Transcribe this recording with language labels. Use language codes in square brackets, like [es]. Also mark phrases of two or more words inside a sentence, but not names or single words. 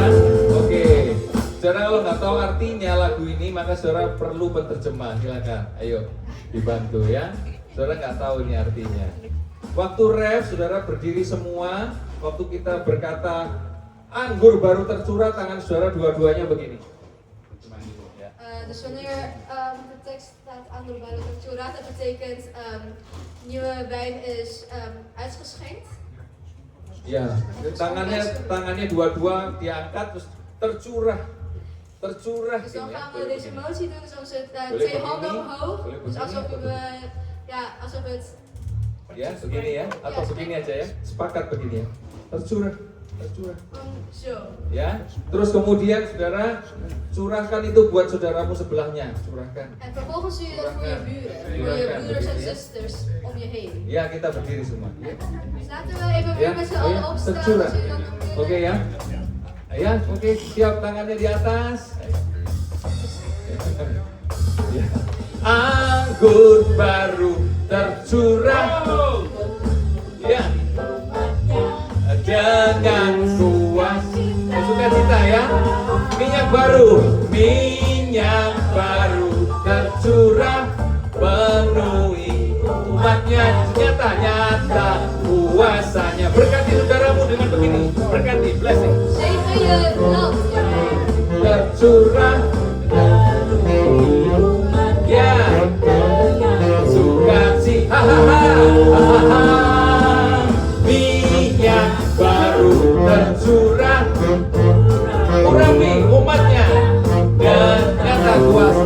[id] Oke, saudara kalau nggak tahu artinya lagu ini maka saudara perlu penerjemah. Silakan, ayo dibantu ya. Saudara nggak tahu ini artinya. Waktu ref, saudara berdiri semua. Waktu kita berkata anggur baru tercurah, tangan saudara dua-duanya begini. Ya. [nl] Dus wanneer de tekst staat [id] anggur baru tercurah, [nl] dat betekent nieuwe wijn is uitgeschenkt. [id] Ya, tangannya dua-dua diangkat terus tercurah. Tercurah. [nl] Dus dan [id] ini ya. [nl] gaan we deze motie doen, dus onze [id] Boleh [nl] twee [id] begini? [nl] handen omhoog. [id] Boleh [nl] Dus alsof [id] begini? [nl] we, alsof het [id] Ya, begini ya, atau begini aja ya. Sepakat begini ya. Tercurah, tercurah. [nl] zo. [id] Ya, terus kemudian saudara curahkan itu buat saudaramu sebelahnya, curahkan. [nl] En vervolgens doe je dat voor je buren, voor je [id] Curahkan, [nl] broeders en [id] begitu ya. [nl] zusters om je heen. [id] Ya, kita berdiri semua. Ya, [nl] Dus laten we even [id] ya, [nl] weer met z'n allen opstaan [id] tercurah. [nl] als jullie dat nog kunnen. [id] Oke ya. Ya, oke, siap tangannya di atas. Ya. Anggur baru tercurah. Ya. Dengan kuas sukacita ya. Minyak baru tercurah, penuhi umatnya, nyata kuasanya. Berkati saudaramu dengan begini, berkati, blessing. [nl] Zegen je land, [id] Tercurah, ya, sukacita, minyak baru tercurah, urapi umatnya dan nyata kuasa.